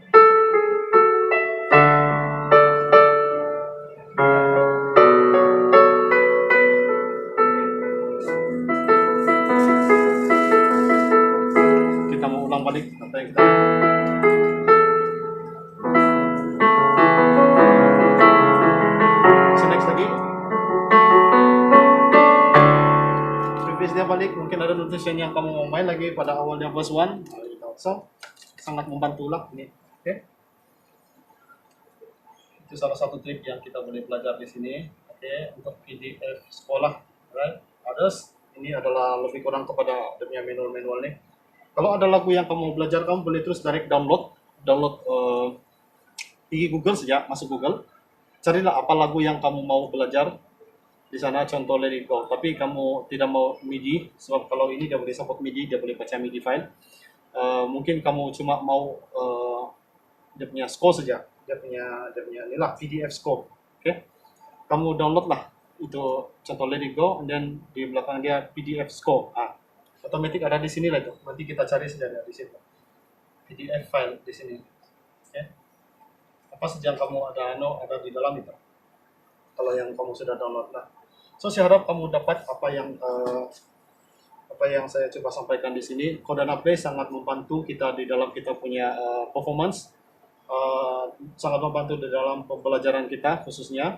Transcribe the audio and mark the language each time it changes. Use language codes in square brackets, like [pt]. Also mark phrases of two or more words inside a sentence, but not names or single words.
[ms] Kita mau ulang balik apa yang kita. [en] So next [ms] lagi. Dia balik, mungkin ada notation yang kamu mau main lagi pada awalnya verse 1. So sangat membantu lah ini. Oke. Itu salah satu trik yang kita boleh belajar di sini. Oke, untuk PDF sekolah, [en] right? Others, [ms] ini adalah lebih kurang kepada adanya manual nih. Kalau ada lagu yang kamu belajar, kamu boleh terus [en] direct download [ms] pergi Google saja, masuk Google, carilah apa lagu yang kamu mau belajar. Di sana contoh Let It Go, tapi kamu tidak mau MIDI, sebab kalau ini dia boleh support MIDI, dia boleh baca MIDI file. Mungkin kamu cuma mau dia punya score saja, dia punya inilah PDF score. Oke, kamu download lah itu contoh Let It Go, dan di belakang dia PDF score. Otomatis ada di sini lah itu. Nanti kita cari saja di situ PDF file di sini. Oke, apa saja yang kamu ada di dalam itu. Kalau yang kamu sudah download lah. So saya harap kamu dapat apa apa yang saya coba sampaikan di sini, Codana Play sangat membantu kita di dalam kita punya performance, sangat membantu di dalam pembelajaran kita khususnya.